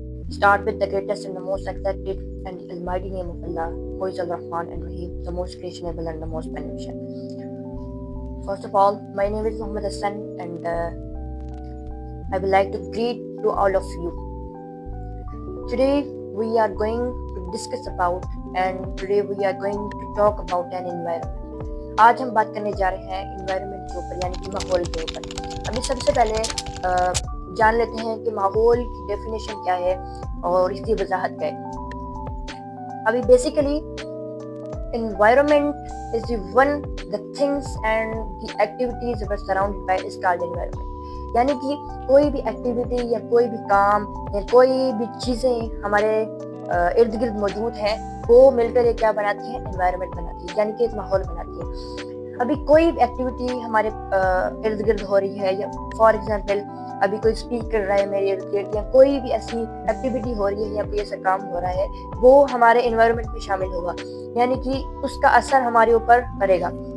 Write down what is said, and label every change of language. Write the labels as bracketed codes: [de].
[en] start with the greatest and the most accepted and almighty name of Allah, who is Al-Rahman and Rahim, the most gracious and the most beneficent. First of all, my name is Muhammad Hassan, and I would like to greet to all of you. Today we are going to discuss about and today we are going to talk about an environment. [ur] آج ہم بات کرنے جا رہے ہیں environment کے اوپر، یعنی کہ ماحول کے اوپر. ابھی سب سے پہلے جان لیتے ہیں کہ ماحول کی ڈیفینیشن کیا ہے اور اس کی وضاحت کیا ہے. ابھی [en] Basically environment is the one the things and the activities that are surrounded by is called environment. [ur] یعنی کہ کوئی بھی ایکٹیویٹی یا کوئی بھی کام یا کوئی بھی چیزیں ہمارے ارد گرد موجود ہیں وہ مل کر کیا بناتی ہیں؟ انوائرمنٹ بناتی ہے، یعنی کہ ایک ماحول بناتی ہے. ابھی کوئی بھی ایکٹیویٹی ہمارے ارد گرد ہو رہی ہے، یا فار ایگزامپل ابھی کوئی اسپیک کر رہا ہے میرے ارد گرد، یا کوئی بھی ایسی ایکٹیویٹی ہو رہی ہے یا کوئی ایسا کام ہو رہا ہے، وہ ہمارے انوائرمنٹ میں شامل ہوگا، یعنی کہ اس کا اثر ہمارے اوپر پڑے گا.